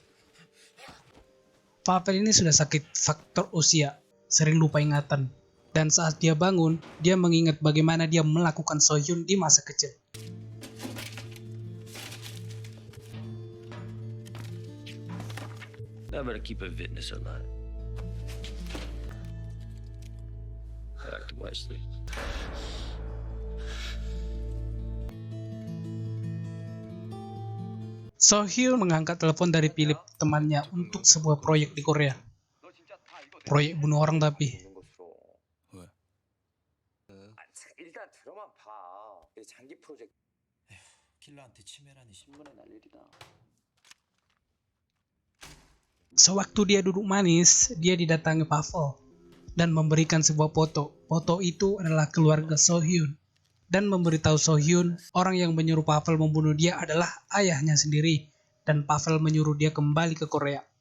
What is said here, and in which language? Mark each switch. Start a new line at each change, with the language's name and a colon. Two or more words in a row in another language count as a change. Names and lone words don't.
Indonesian: Pavel ini sudah sakit faktor usia, sering lupa ingatan. Dan saat dia bangun, dia mengingat bagaimana dia melakukan Sohyun di masa kecil.
English: I better keep a witness alive. Act wisely.
Indonesian: Sohyun mengangkat telepon dari Philip, temannya, untuk sebuah proyek di Korea. Proyek bunuh orang tapi.
Korean: 일단 들어만 봐. 장기 프로젝트. 킬러한테 치매라니 신문에 날 일이다.
Indonesian: Sewaktu dia duduk manis, dia didatangi Pavel dan memberikan sebuah foto. Foto itu adalah keluarga Sohyun dan memberitahu Sohyun orang yang menyuruh Pavel membunuh dia adalah ayahnya sendiri dan Pavel menyuruh dia kembali ke Korea.